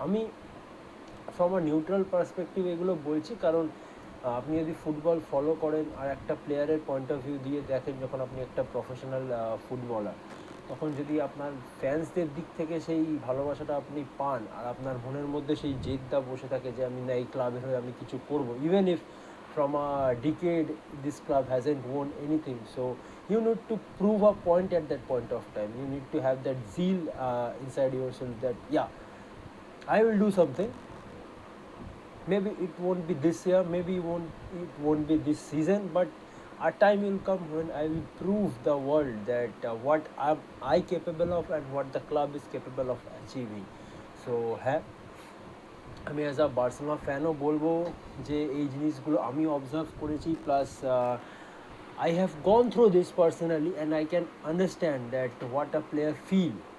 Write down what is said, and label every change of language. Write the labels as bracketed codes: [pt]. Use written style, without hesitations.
[bn] আমি [en] from a neutral perspective [bn] এগুলো বলছি, কারণ আপনি যদি ফুটবল ফলো করেন আর একটা প্লেয়ারের পয়েন্ট অফ ভিউ দিয়ে দেখেন, যখন আপনি একটা প্রফেশনাল ফুটবলার, তখন যদি আপনার ফ্যান্সদের দিক থেকে সেই ভালোবাসাটা আপনি পান আর আপনার মনের মধ্যে সেই জেদটা বসে থাকে যে আমি না এই ক্লাবের হয়ে আমি কিছু করবো, [en] Even if from a decade this club hasn't won anything, so you need to prove a point at that point of time. You need to have that zeal inside yourself that yeah, I will do something. Maybe it won't be this year, maybe it won't be this season, but a time will come when I will prove the world that what am I capable of and what the club is capable of achieving. [bn] So হ্যাঁ, আমি as a Barcelona ফ্যানও বলবো যে এই জিনিসগুলো আমি observe করেছি, plus [en] I have gone through this personally and I can understand that what a player feel.